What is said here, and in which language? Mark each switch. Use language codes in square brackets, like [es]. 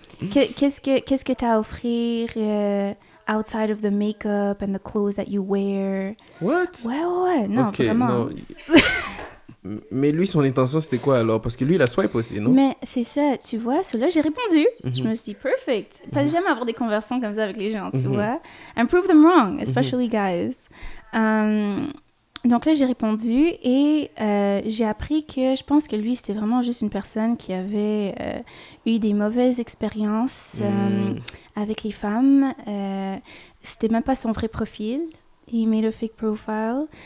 [fr] qu'est-ce que t'as à offrir [en] outside of the makeup and the clothes that you wear? What? [fr] Ouais, non, Ok, vraiment. non. Mais lui, son intention, c'était quoi alors? Parce que lui, il a swipe aussi, non? Mais c'est ça, tu vois, là j'ai répondu. Je Mhm. me suis dit, perfect. Pas jamais avoir des conversations comme ça avec les gens, tu Mhm. vois. [en] And prove them wrong, especially guys. [fr] Donc là, j'ai répondu et j'ai appris que je pense que lui, c'était vraiment juste une personne qui avait eu des mauvaises expériences avec les femmes. C'était même pas son vrai profil. [en] He made a fake profile.